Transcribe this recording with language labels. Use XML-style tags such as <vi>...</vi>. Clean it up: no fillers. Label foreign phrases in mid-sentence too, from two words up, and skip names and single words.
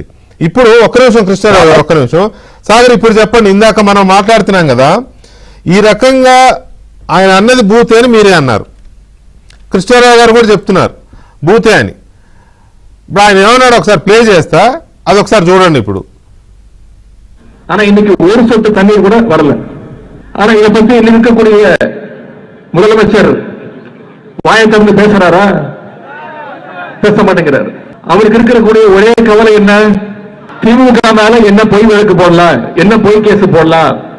<te>ఇప్పుడు ఒక్క నిమిషం కృష్ణారావు గారు, ఒక్క నిమిషం సాగర్, ఇప్పుడు చెప్పండి. ఇందాక మనం మాట్లాడుతున్నాం కదా, ఈ రకంగా ఆయన అన్నది బూతే అని మీరే అన్నారు, కృష్ణారావు గారు కూడా చెప్తున్నారు బూతే అని. ఇప్పుడు ఆయన ఏమన్నాడు ఒకసారి ప్లే చేస్తా, అది ఒకసారి చూడండి. ఇప్పుడు</te> <ta>ஆனா இன்னைக்கு ஒரு சொட்டு தண்ணீர் கூட வரல. ஆனா இதை பத்தி இன்னும் இருக்கக்கூடிய முதலமைச்சர் வாயை திறந்து பேசுறாரா? பேச மாட்டேங்கிறாரு. அவருக்கு இருக்கக்கூடிய ஒரே கவலை என்ன, திமுக மேல என்ன பொய் வழக்கு போடலாம், என்ன பொய் கேஸ் போடலாம்.</ta>